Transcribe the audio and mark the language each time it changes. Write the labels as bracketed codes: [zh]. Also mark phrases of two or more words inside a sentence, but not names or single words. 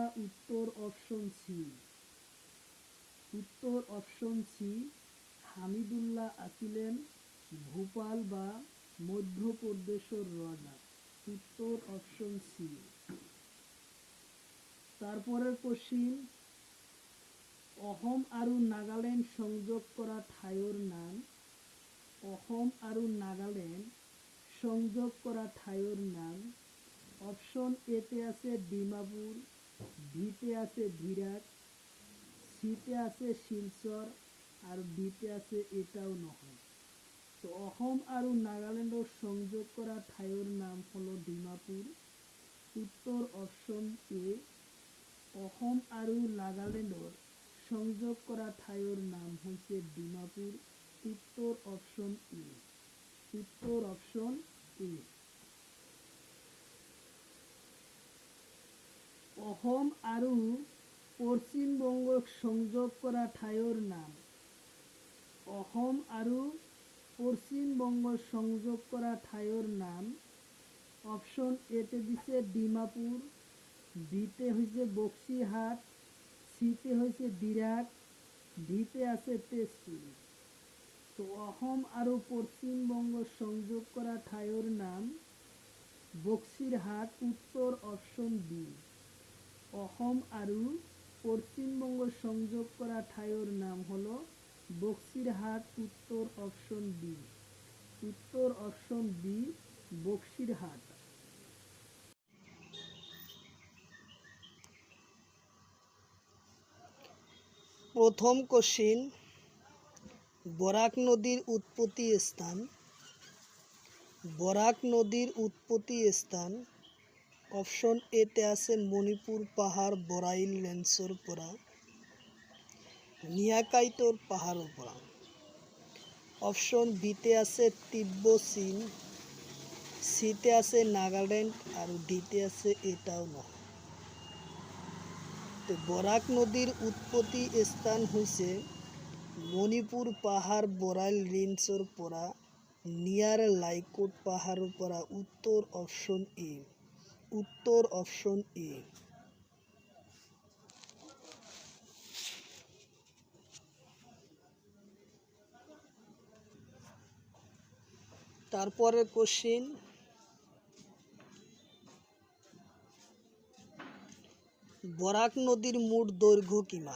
[as] উত্তর অপশন সি। উত্তর অপশন সি। হামিদুল্লাহ আছিলেন ভূপাল বা মধ্যপ্রদেশের রজা। উত্তর অপশন সি। তারপরের কোশ্চিন, অসম আৰু নাগাল্যান্ড সংযোগ করা ঠাইৰ নাম। অসম আৰু নাগাল্যান্ড সংযোগ করা ঠাইৰ নাম। অপশন এতে আছে ডিমাপুর, বিতে আছে ভিরাট, সিতে আছে শিলচর আর ডিতে আছে এটাও নহয়। তো অসম আৰু নাগাল্যান্ডৰ সংযোগ করা ঠাইৰ নাম হলো ডিমাপুর। উত্তর অপশন এ। অসম আৰু নাগাল্যান্ডৰ সংযোগ করা ঠাইৰ নাম হৈছে ডিমাপুর। উত্তর অপশন এ। উত্তর অপশন এ। অসম আৰু পশ্চিমবঙ্গক সংযোগ করা ঠাইৰ নাম। অসম আৰু পশ্চিমবঙ্গ সংযোগ করা ঠাইৰ নাম। অপশন এতে দিছে ডিমাপুর, বিতে হয়েছে বক্সিহাট, সিতে হয়েছে বিরাট, ডিতে আছে তেজপুর। তো অসম আৰু পশ্চিমবঙ্গ সংযোগ করা ঠাইৰ নাম বক্সিরহাট। উত্তর অপশন বি। অসম আৰু পশ্চিমবঙ্গ সংযোগ করা ঠাইৰ নাম হলো বক্সিরহাট। উত্তর অপশন বি। উত্তর অপশন বি, বক্সিরহাট। প্রথম কোশ্চিন, বরাক নদীর উৎপত্তি স্থান। বরাক নদীর উৎপত্তি স্থান। অপশন এতে আছে মণিপুর পাহাড় বরাইল রেঞ্জৰ পৰা, নিয়াকাইটোৰ পাহাৰৰ পৰা। অপশন বিতে আছে তিব্বত চীন, সিতে আছে নাগাল্যান্ড আৰু ডিতে আছে এটাও নহয়। তো বরাক নদীর উৎপত্তি স্থান হৈছে মণিপুর পাহাড় বরাইল রেঞ্জৰ পৰা, নিয়াৰ লাইকোট পাহাৰৰ পৰা। উত্তৰ অপশন এ। উত্তৰ অপশন এ। তারপরে কোশ্চিন, বরাক নদীর মোট দৈর্ঘ্য কিমান?